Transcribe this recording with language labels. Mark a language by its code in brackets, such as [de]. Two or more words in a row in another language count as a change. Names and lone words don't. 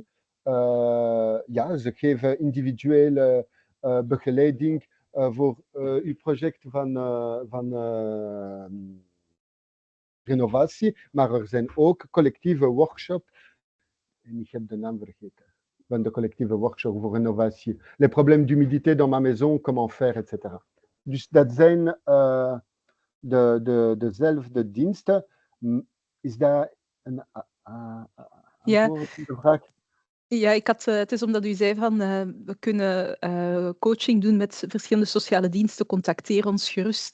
[nl] Ja, ze geven individuele begeleiding voor uw project van renovatie, maar er zijn ook collectieve workshops, en ik heb de naam vergeten, van de collectieve workshop voor renovatie. [fr] Les problèmes d'humidité dans ma maison, comment faire, etc. [nl] Dus dat zijn dezelfde diensten. Is dat een antwoord op de vraag? Ja, het is omdat u zei van we kunnen coaching doen met verschillende sociale diensten, contacteer ons gerust.